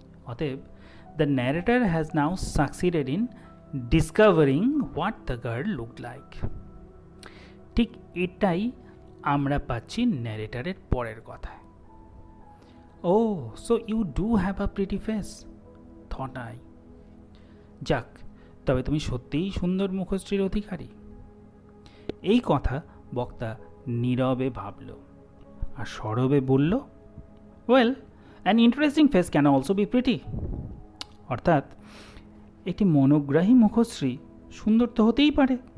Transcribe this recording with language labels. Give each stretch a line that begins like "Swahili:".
English: অতএব the narrator has now succeeded in discovering what the girl looked like।
Bangla: ঠিক এটাই আমরা পাচ্ছি ন্যারেটারের পরের কথায়।
English: Oh, so you do have a pretty face, thought I।
Bangla: যাক, তবে তুমি সত্যিই সুন্দর মুখশ্রীর অধিকারী। এই কথা বক্তা নীরবে ভাবল আর সরবে বলল,
English: Well, an interesting face can also be pretty.
Bangla: অর্থাৎ একটি মনোগ্রাহী মুখশ্রী সুন্দর তো হতেই পারে।